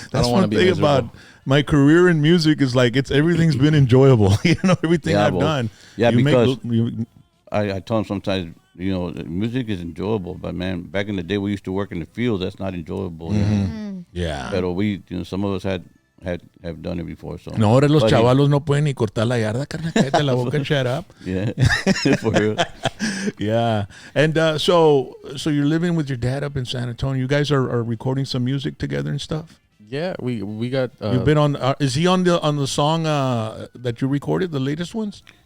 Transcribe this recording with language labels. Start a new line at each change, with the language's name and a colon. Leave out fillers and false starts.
English: That's one thing about my career in music is like everything's been enjoyable. You know, everything I've done. Yeah, because I tell them sometimes, you know, music is enjoyable, but man, back in the day we used to work in the field. That's not enjoyable. Yeah. But some of us have done it before. So
Spanish: no, ahora los chavalos no pueden ni cortar la yarda, carnal. Cállate la boca
English: and shut up. Yeah. For real. Yeah. And so you're living with your dad up in San Antonio. You guys are recording some music together and stuff? Yeah, we got. You've been on. Is he on the song that you recorded, the latest ones?